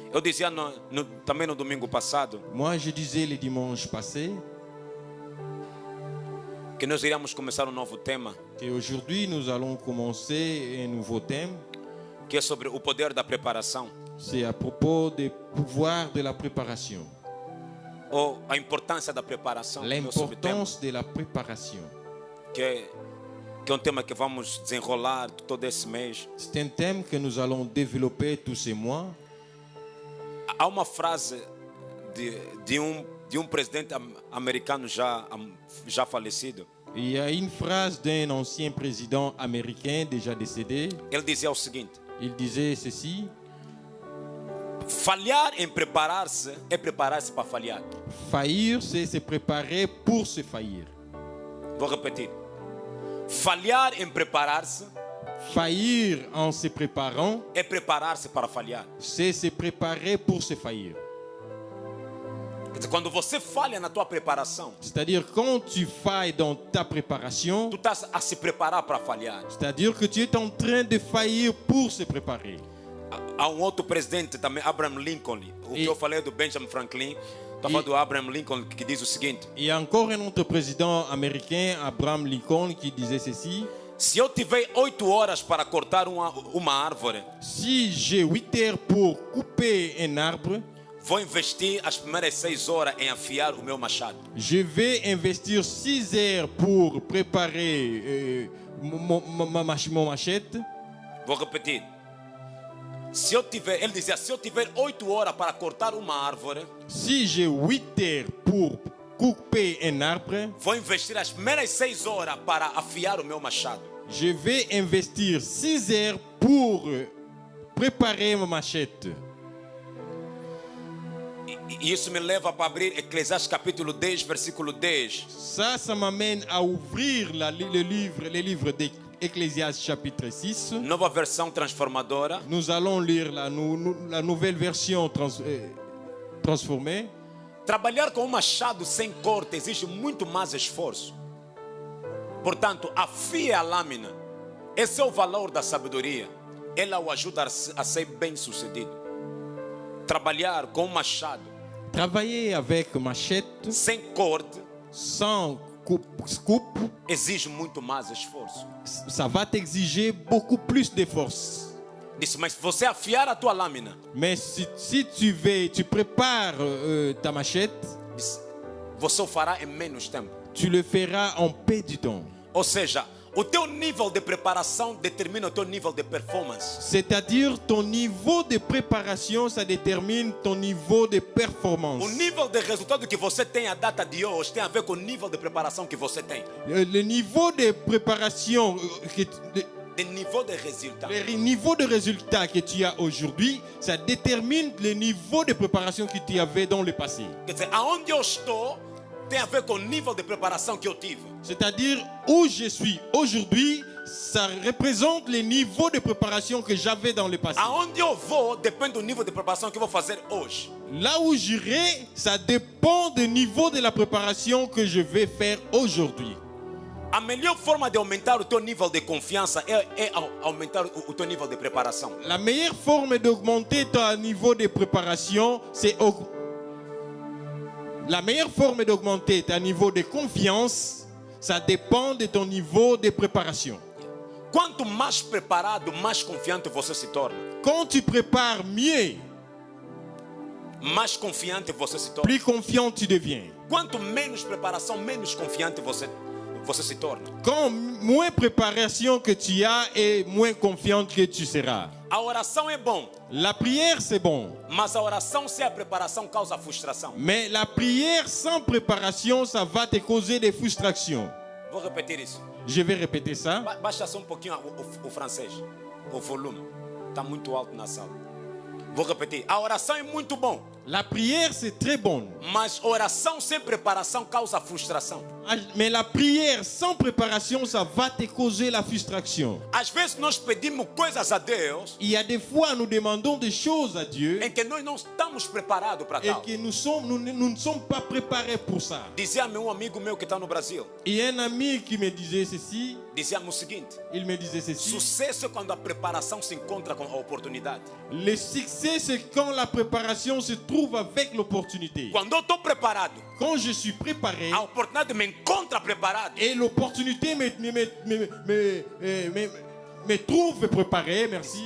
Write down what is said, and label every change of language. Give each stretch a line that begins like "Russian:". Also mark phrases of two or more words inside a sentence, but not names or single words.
Portuguese: Eu dizia também no domingo passado
French: Moi, je disais le dimanche passé
Portuguese: que nós iríamos começar um novo tema,
French: qu'aujourd'hui, nous allons commencer un nouveau thème.
Portuguese: que é sobre o poder da preparação,
French: C'est à propos des pouvoirs de la préparation.
Portuguese: ou a importância da preparação, que é o subtema,
French: L'importance de la préparation.
Portuguese: que é um tema que vamos desenrolar todo esse mês.
French: C'est un thème que nous allons développer tous ces mois.
Portuguese: Há uma frase de um presidente americano já falecido.
French: Il y a une phrase d'un ancien président américain déjà décédé.
Portuguese: Ele dizia o seguinte:
French: Il disait ceci:
Portuguese: falhar em preparar-se é preparar-se para falhar.
French: faillir, c'est se préparer pour se faillir.
Portuguese: Vou repetir. Falhar em preparar-se
French: Faillir en se préparant,
Portuguese: é preparar-se para falhar.
French: c'est se préparer pour se faillir.
Portuguese: Quer dizer, quando você falha na tua preparação,
French: C'est-à-dire quand tu failles dans ta préparation,
Portuguese: tu estás a se preparar para falhar.
French: c'est-à-dire que tu es en train de faillir pour se préparer.
Portuguese: Há um outro presidente também, Abraham Lincoln. O que E- eu falei do Benjamin Franklin, estou falando do Abraham Lincoln, que diz o seguinte:
French: Il y a encore un autre président américain, Abraham Lincoln, qui disait ceci:
Portuguese: se eu tiver 8 horas para cortar uma árvore,
French: si j'ai 8 heures pour couper un arbre,
Portuguese: vou investir as primeiras 6 horas em afiar o meu machado.
French: je vais investir 6 heures pour préparer mon machette.
Portuguese: Vou repetir. Ele dizia, se eu tiver 8 horas para cortar uma árvore,
French: Si j'ai 8 heures pour couper un arbre,
Portuguese: vou investir as primeiras 6 horas para afiar o meu machado.
French: je vais investir 6 heures pour préparer ma machette.
Portuguese: E isso me leva para abrir Eclesiastes capítulo 10, versículo 10.
French: Ça m'amène à ouvrir le livre d'Ecclésiaste chapitre 6.
Portuguese: Nova versão transformadora.
French: Nous allons lire la nouvelle version transformée.
Portuguese: Trabalhar com um machado sem corte exige muito mais esforço. Portanto, afie a lâmina. Esse é o valor da sabedoria. Ela o ajuda a ser bem-sucedido. Trabalhar com um machado
French: Travailler avec machette,
Portuguese: sem corte
French: sans coupe,
Portuguese: exige muito mais esforço.
French: ça va t'exiger beaucoup plus de force.
Portuguese: Disse, mas se você afiar a tua lâmina,
French: Mais si tu prépares ta machette,
Portuguese: disse, você o fará em menos tempo.
French: tu le feras en peu de temps.
Portuguese: Ou seja, o teu nível de preparação determina o teu nível de performance.
French: C'est-à-dire ton niveau de préparation, ça détermine ton niveau de performance.
Portuguese: O nível de resultado que você tem a data de hoje tem a ver com o nível de preparação que você tem.
French: Le niveau de préparation,
Portuguese: De nível de resultado.
French: le niveau de résultat que tu as aujourd'hui, ça détermine le niveau de préparation que tu avais dans le passé.
Portuguese: Quer dizer, aonde eu estou tem a ver com o nível de preparação que eu tive.
French: C'est-à-dire où je suis aujourd'hui, ça représente le niveau de préparation que j'avais dans le passé.
Portuguese: Aonde eu vou depende do nível de preparação que eu vou fazer hoje.
French: Là où j'irai, ça dépend du niveau de la préparation que je vais faire aujourd'hui.
Portuguese: A melhor forma de aumentar o teu nível de confiança é aumentar o teu nível de preparação.
French: La meilleure forme d'augmenter ton niveau de préparation, c'est la meilleure forme d'augmenter ton niveau de confiance, ça dépend de ton niveau de préparation.
Portuguese: Quanto mais preparado, mais confiante você se torna.
French: Quand tu prépares mieux,
Portuguese: Mais confiante você se torna.
French: plus confiant tu deviens.
Portuguese: Quanto menos preparação, menos confiante você se torna.
French: Quand moins préparation que tu as et moins confiant que tu seras.
Portuguese: A oração é bom,
French: La prière, c'est bon.
Portuguese: mas a oração sem a preparação causa frustração.
French: Mais la prière sans préparation, ça va te causer des frustrations.
Portuguese: Vou repetir isso.
French: Je vais répéter ça.
Portuguese: Baixa só um pouquinho o francês. O volume está muito alto na sala. Vou repetir. A oração é muito bom.
French: La prière, c'est très bon.
Portuguese: Mas oração sem preparação causa frustração.
French: Mais la prière sans préparation, ça va te causer la frustration.
Portuguese: Às vezes nós pedimos coisas a Deus
French: Il y a des fois, nous demandons des choses à Dieu
Portuguese: em que nós não estamos preparados para
French: et
Portuguese: tal.
French: que nous ne sommes pas préparés pour ça.
Portuguese: Dizia-me um amigo meu que está no Brasil,
French: Il y a un ami qui me disait ceci,
Portuguese: dizia-me o seguinte:
French: il me disait ceci.
Portuguese: sucesso é quando a preparação se encontra com a oportunidade.
French: Le succès, c'est quand la préparation se trouve avec l'opportunité.
Portuguese: Quando eu estou preparado,
French: Quand je suis préparé
Portuguese: a oportunidade me encontra preparado.
French: et l'opportunité me trouve préparé, merci,